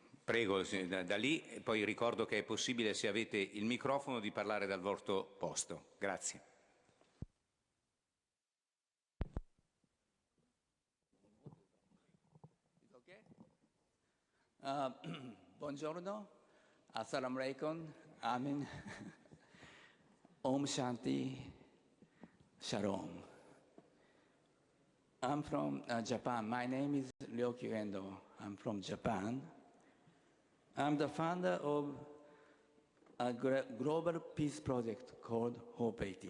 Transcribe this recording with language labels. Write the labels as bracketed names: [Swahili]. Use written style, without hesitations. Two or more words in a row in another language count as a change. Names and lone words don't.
[Italian] Prego, da lì, e poi ricordo che è possibile, se avete il microfono, di parlare dal vostro posto. Grazie. Buongiorno, [Arabic] السلام عليكم، آمين, [Sanskrit] ॐ शान्ति, shalom. [English] I'm from Japan. My name is Ryoki Endo. I'm from Japan. I'm the founder of a global peace project called Hope 80.